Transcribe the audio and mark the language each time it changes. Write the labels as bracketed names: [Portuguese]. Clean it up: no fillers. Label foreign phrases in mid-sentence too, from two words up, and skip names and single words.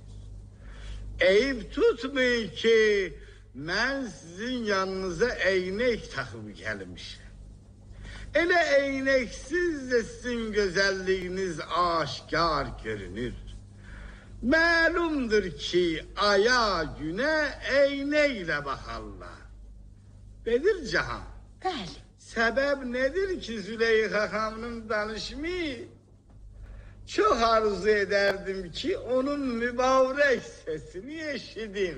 [Azerbaijani] Eyib tutmayın ki mən sizin yanınıza eynək taxıb gəlmişəm. [Turkish] Elə eyneksiz de sizin güzelliğiniz aşkar görünür. Məlumdur ki aya güne eyneyle bakarlar. [Azerbaijani] Bədircahan. Bəli. [Turkish] Sebep nedir ki Züleyxa xanımın danışımı? Çok arzu ederdim ki onun mübarek sesini eşidim.